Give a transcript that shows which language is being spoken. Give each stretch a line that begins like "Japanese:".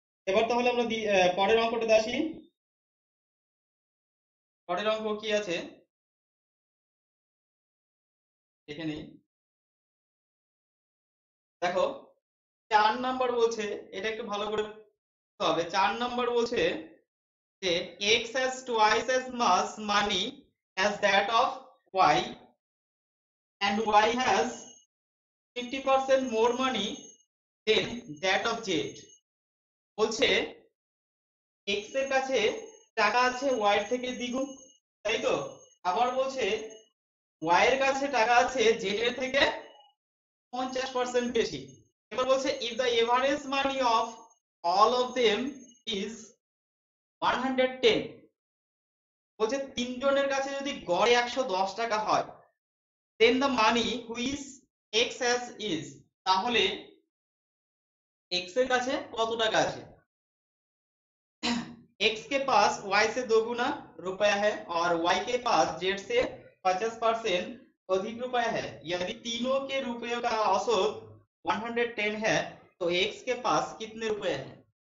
Bangla: এবার তাহলে আমরা পরের অঙ্কটাতে আসি। পরের অঙ্ক কি আছে দেখে নিই। দেখো 4 নাম্বার বলছে, এটা একটু ভালো করে বুঝতে হবে। 4 নাম্বার বলছে যে
English: x has twice as much money as that of y and y has 50% more money than that of z।
Bangla: বলছে x এর কাছে টাকা আছে y এর থেকে দ্বিগুণ, তাই তো? আবার বলছে y এর কাছে টাকা আছে z এর থেকে 50% বেশি। এবার বলছে
English: if the average money of all of them is 110,
Bangla: বলছে তিনজনের কাছে যদি গড়ে 110 টাকা হয়,
English: then the money which x has is,
Bangla: তাহলে x এর কাছে কত টাকা আছে?
Hindi: x के पास y से दोगुना रुपया है और y के पास z से 50% अधिक रुपया है। यदि तीनों के रुपयों का औसत 110 है तो x के पास कितने रुपए हैं?